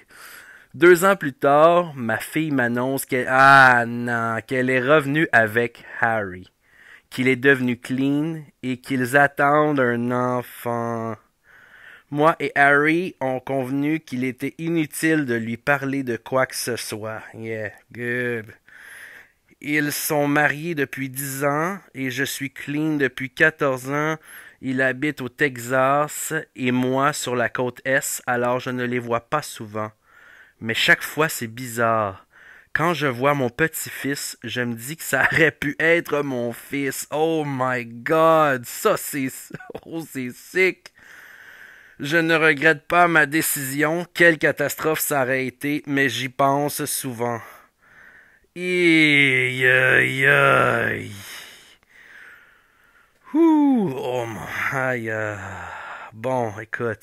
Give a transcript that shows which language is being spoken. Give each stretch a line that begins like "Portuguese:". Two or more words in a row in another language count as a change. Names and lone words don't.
French: 2 ans plus tard, ma fille m'annonce qu'elle est revenue avec Harry, qu'il est devenu clean et qu'ils attendent un enfant. Moi et Harry ont convenu qu'il était inutile de lui parler de quoi que ce soit.
English: Yeah, good.
French: Ils sont mariés depuis 10 ans et je suis clean depuis 14 ans. Il habite au Texas et moi sur la côte Est, alors je ne les vois pas souvent. Mais chaque fois c'est bizarre. Quand je vois mon petit-fils, je me dis que ça aurait pu être mon fils.
English: Oh my god,
French: ça c'est... Oh, c'est sick. Je ne regrette pas ma décision, quelle catastrophe ça aurait été, mais j'y pense souvent. Aïe, aïe, aïe. Ouh, oh mon, aïe, bon, écoute.